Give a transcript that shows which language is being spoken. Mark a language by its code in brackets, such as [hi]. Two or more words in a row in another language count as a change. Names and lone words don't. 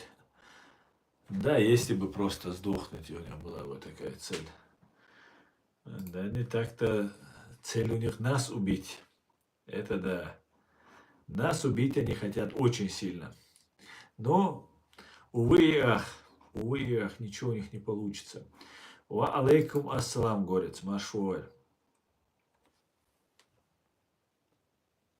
[ru] Да, если бы просто сдохнуть, у них была бы такая цель. Да, не так-то цель у них нас убить. Это да. Нас убить они хотят очень сильно. Но, увы и ах, ничего у них не получится. [ar] وعليكم السلام, [ru] горец, машуаль.